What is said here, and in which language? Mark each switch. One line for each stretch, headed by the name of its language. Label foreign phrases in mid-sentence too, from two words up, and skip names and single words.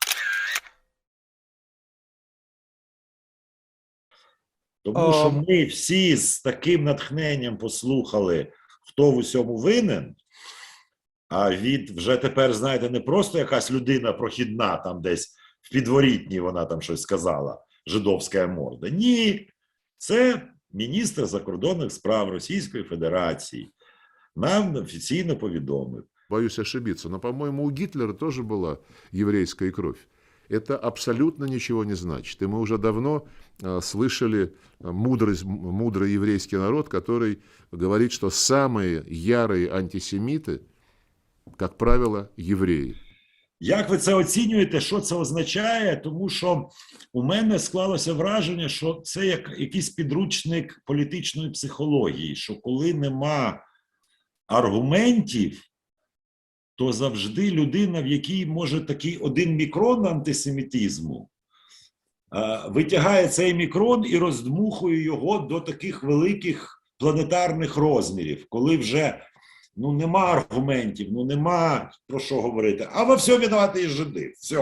Ukrainian: Тому що ми всі з таким натхненням послухали, хто в усьому винен, а від вже тепер, знаєте, не просто якась людина прохідна, там десь в підворітні вона там щось сказала, жидовська морда. Ні, це міністр закордонних справ Російської Федерації нам офіційно повідомив.
Russian: Боюсь ошибиться, но, по-моему, у Гитлера тоже была еврейская кровь. Это абсолютно ничего не значит. И мы уже давно слышали мудрый еврейский народ, который говорит, что самые ярые антисемиты, как правило, євреї.
Ukrainian: Як ви це оцінюєте, що це означає? Тому що у мене склалося враження, що це як якийсь підручник політичної психології, що коли нема аргументів, то завжди людина, в якій може такий 1 мікрон антисемітизму, витягає цей мікрон і роздмухує його до таких великих планетарних розмірів, коли вже нема аргументів, нема про що говорити, а во всьому винуваті жиди, все.